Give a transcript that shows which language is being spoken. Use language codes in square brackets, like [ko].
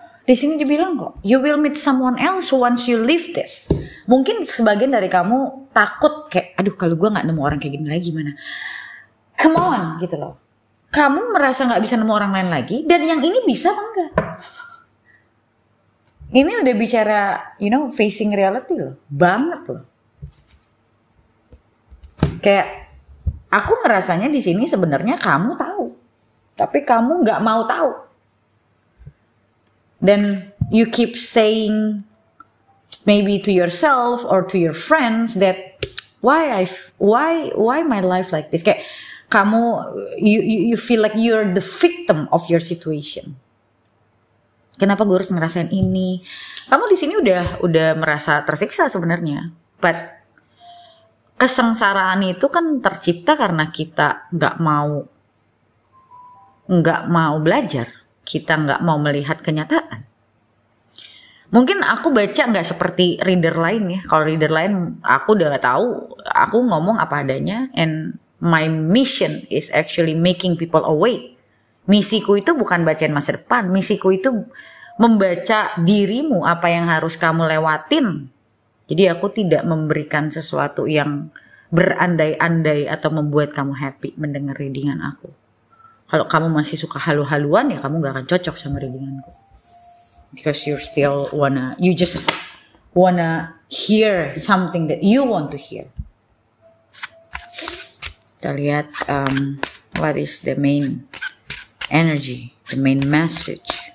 [id] Di sini dibilang kok, [en] you will meet someone else once you leave this. [id] Mungkin sebagian dari kamu takut kayak, aduh kalau gue nggak nemu orang kayak gini lagi gimana? [en] Come on, [id] gitu loh. Kamu merasa nggak bisa nemu orang lain lagi, dan yang ini bisa apa enggak? Ini udah bicara, [en] you know, facing reality [id] loh, banget loh. Kayak aku ngerasanya di sini sebenarnya kamu tahu, tapi kamu nggak mau tahu. [en] Then you keep saying maybe to yourself or to your friends that why my life like this? [id] Kayak kamu [en] you feel like you're the victim of your situation. [id] Kenapa gue harus ngerasain ini? Kamu di sini udah merasa tersiksa sebenarnya. But kesengsaraan itu kan tercipta karena kita nggak mau belajar. Kita nggak mau melihat kenyataan. Mungkin aku baca nggak seperti reader lain ya. Kalau reader lain aku udah tahu, aku ngomong apa adanya. [en] And my mission is actually making people awake. [id] Misiku itu bukan bacain masa depan. Misiku itu membaca dirimu, apa yang harus kamu lewatin. Jadi aku tidak memberikan sesuatu yang berandai-andai atau membuat kamu happy mendengar readingan aku. Kalau kamu masih suka halu-haluan ya kamu gak akan cocok sama readinganku. [en] Because you just wanna hear something that you want to hear. [id] Kita lihat [en] what is the main energy, the main message.